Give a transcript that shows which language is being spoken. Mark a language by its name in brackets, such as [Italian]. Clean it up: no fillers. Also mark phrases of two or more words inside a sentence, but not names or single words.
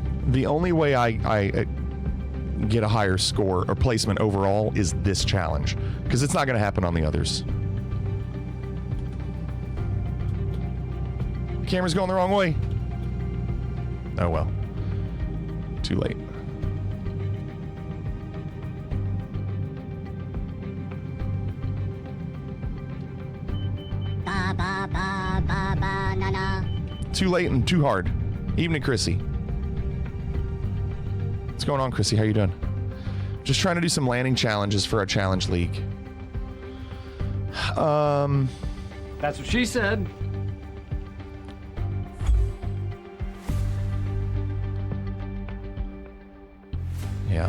[English] The only way I get a higher score or placement overall is this challenge, because it's not going to happen on the others. Camera's going the wrong way. Oh well. Too late. Ba ba ba ba ba na na. Too late and too hard. Evening, Chrissy. What's going on, Chrissy? How you doing? Just trying to do some landing challenges for our challenge league. That's what she said. Yeah.